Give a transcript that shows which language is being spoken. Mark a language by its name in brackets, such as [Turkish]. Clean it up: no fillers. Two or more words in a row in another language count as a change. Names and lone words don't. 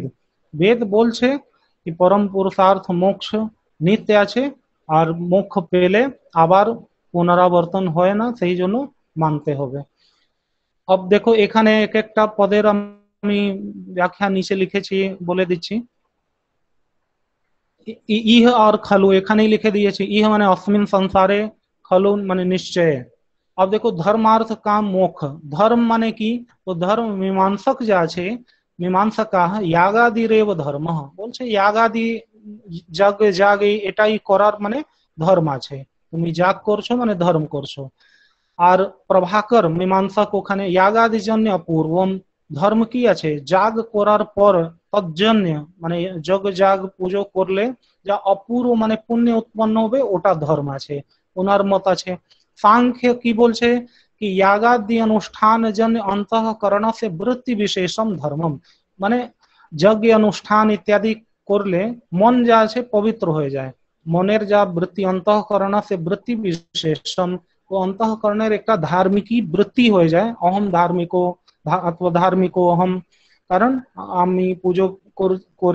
[Bangla] বেদ বলছে কি পরম পুরুষার্থ মোক্ষ নিত্য আছে, আর মোক্ষ পেলে আবার পুনরাবর্তন হয় না, সেই জন্য মানতে হবে। [Hindi] अब देखो [Bangla] এখানে এক একটা পদের আমি ব্যাখ্যা নিচে লিখেছি, বলে দিচ্ছি। ইহ আর खलु এখানেই লিখে দিয়েছি। ইহ মানে [Sanskrit] अस्मिन् संसारे, [Bangla] खलु মানে নিশ্চয়। [Hindi] अब देखो [Sanskrit] धर्मार्थ काम मोक्ष, [Bangla] धर्म মানে কি? তো ধর্ম মীমাংসক যা আছে, মীমাংসকা [Sanskrit] यागादिरेव धर्म, [Bangla] বলছে यागादि যজ্ঞ যাগ এটাই করার মানে ধর্ম আছে। তুমি যাগ করছো মানে ধর্ম করছো। আর প্রভাকর মীমাংসক ওখানে यागादि জন্য অপূর্বম, ধর্ম কি আছে যাগ করার পর তজ্জন্য মানে যজ্ঞ যাগ পুজো করলে যা অপূর্ব মানে পুণ্য উৎপন্ন হবে ওটা ধর্ম আছে, ওনার মত আছে। [Sanskrit] सांख्य [Bangla] কি বলছে কি [Sanskrit] यागादि अनुष्ठान जन्य अंतःकरण से वृत्ति विशेषम धर्मम, [Bangla] মানে যজ্ঞ অনুষ্ঠান ইত্যাদি করলে মন যা আছে পবিত্র হয়ে যায়, মনের যা বৃত্তি অন্তঃকরণ সে বৃত্তি বিশেষম, ও অন্তঃকরণের একটা ধার্মিকী বৃত্তি হয়ে যায়, অহম ধার্মিকো অথবা ধার্মিকো অহম, কারণ আমি পুজো করি।